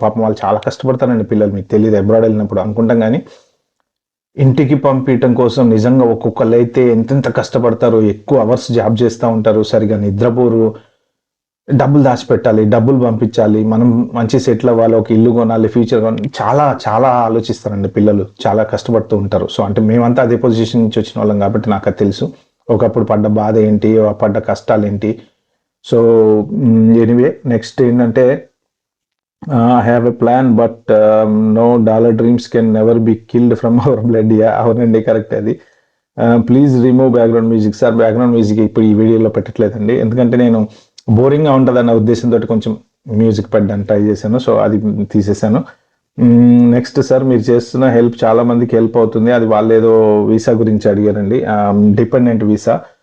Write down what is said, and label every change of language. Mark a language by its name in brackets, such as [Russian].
[Telugu] పాపం వాళ్ళు చాలా కష్టపడతారండి పిల్లలు, మీకు తెలియదు, అబ్రాడ్ వెళ్ళినప్పుడు అనుకుంటాం కానీ ఇంటికి పంపించడం కోసం నిజంగా ఒక్కొక్కళ్ళు అయితే ఎంతెంత కష్టపడతారు, ఎక్కువ అవర్స్ జాబ్ చేస్తూ ఉంటారు, సరిగా నిద్రపోరు, డబ్బులు దాచిపెట్టాలి, డబ్బులు పంపించాలి, మనం మంచి సెటిల్ అవ్వాలి, ఒక ఇల్లు కొనాలి, ఫ్యూచర్ కొనాలి, చాలా చాలా ఆలోచిస్తారండి పిల్లలు, చాలా కష్టపడుతూ ఉంటారు. సో అంటే మేమంతా అదే పొజిషన్ నుంచి వచ్చిన వాళ్ళం కాబట్టి నాకు అది తెలుసు, ఒకప్పుడు పడ్డ బాధ ఏంటి, పడ్డ కష్టాలు ఏంటి. సో ఎనీవే, నెక్స్ట్ ఏంటంటే [English] I have a plan, but no, dollar dreams can never be killed from our blood. Yeah, [Telugu] అవునండి, కరెక్ట్ అది. [English] Please remove background music. [Telugu] Sir background music ఇప్పుడు ఈ వీడియోలో పెట్టట్లేదండి, ఎందుకంటే నేను బోరింగ్గా ఉంటుంది అన్న ఉద్దేశంతో కొంచెం మ్యూజిక్ పెట్టడానికి ట్రై చేశాను, సో అది తీసేశాను. నెక్స్ట్ సార్, మీరు చేస్తున్న హెల్ప్ చాలా మందికి హెల్ప్ అవుతుంది. అది వాళ్ళు ఏదో వీసా గురించి అడిగారండి, డిపెండెంట్ వీసా.